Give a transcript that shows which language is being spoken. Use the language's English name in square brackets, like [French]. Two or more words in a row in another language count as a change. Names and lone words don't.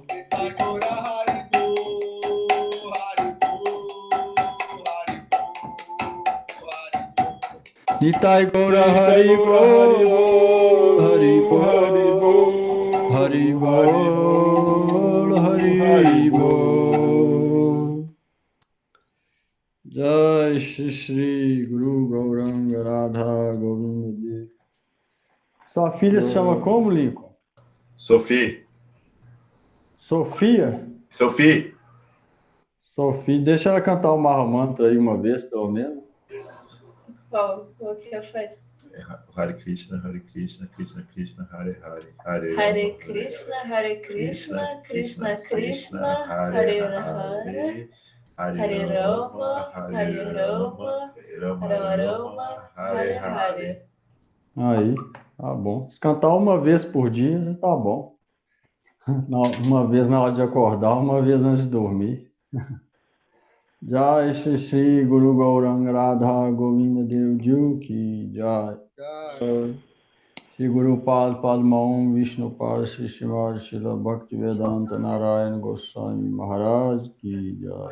[Sanskrit] Nitai Gaura Haribol, Haribol, Haribol, Haribol. Jai Shri Guru Gauranga Radha Govinda Dev. [Portuguese] Sua filha se chama como, Lincoln? Sophie. Sofia? Sophie. Sofia, deixa ela cantar o Mahamantra aí uma vez, pelo menos. Qual que eu faço? [Sanskrit] Hare Krishna, Krishna Krishna, Hare Hare, Hare Krishna, Krishna Krishna, Hare Hare, Hare Rama, Rama Rama, Hare Hare. [Portuguese] Aí, tá bom. Se cantar uma vez por dia, já tá bom. Uma vez na hora de acordar, uma vez antes de dormir. [Sanskrit] Jai Shri Shri Guru Gauranga Radha Govinda Dev Ju Ki Jai. Shri Guru Pad Padma Om Vishnu Pad Shri Srimad Srila Bhaktivedanta Narayana Goswami Maharaj Ki Jai.